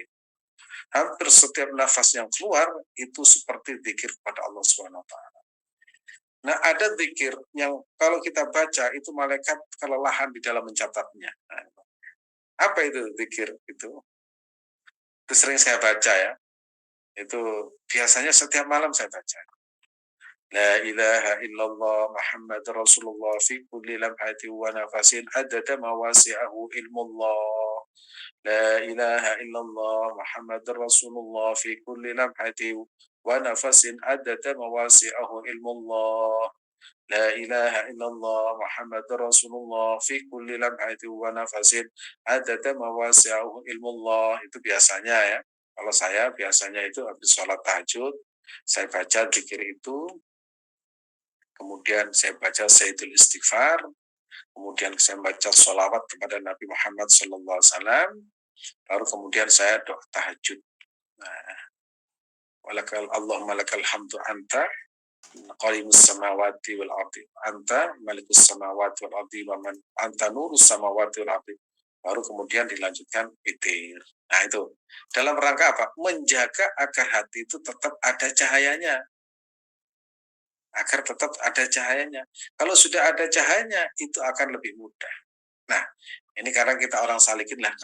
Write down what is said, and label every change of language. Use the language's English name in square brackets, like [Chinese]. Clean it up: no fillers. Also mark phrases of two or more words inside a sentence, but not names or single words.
[Indonesian] Hampir setiap nafas yang keluar itu seperti zikir kepada Allah [Arabic] سبحانه وتعالى. [Indonesian] Nah, ada zikir yang kalau kita baca itu malaikat kelelahan di dalam mencatatnya. Nah, apa itu zikir itu? Itu sering saya baca ya. Itu biasanya setiap malam saya baca. [Arabic] لا إله إلا الله محمد رسول الله في كل لمحة ونفس عدد ما وسعه علم الله. لا إله إلا الله محمد رسول الله في كل لمحة ونفس عدد ما وسعه علم الله. لا إله إلا الله محمد رسول الله في كل لمحة ونفس عدد ما وسعه علم الله. [Indonesian] Itu biasanya ya. Kalau saya biasanya itu habis sholat tahajud, saya baca zikir itu, kemudian saya baca Sayyidul Istighfar, kemudian saya baca sholawat kepada Nabi Muhammad SAW, lalu kemudian saya doa tahajud. Nah, [Arabic] اللهم لك الحمد أنت قيم السماوات والأرض، أنت ملك السماوات والأرض، ومن أنت نور السماوات والأرض. [Indonesian] Baru kemudian dilanjutkan witir. Nah, itu dalam rangka apa? Menjaga agar hati itu tetap ada cahayanya. Agar tetap ada cahayanya. Kalau sudah ada cahayanya, itu akan lebih mudah. Nah, ini karena kita orang salikin lah.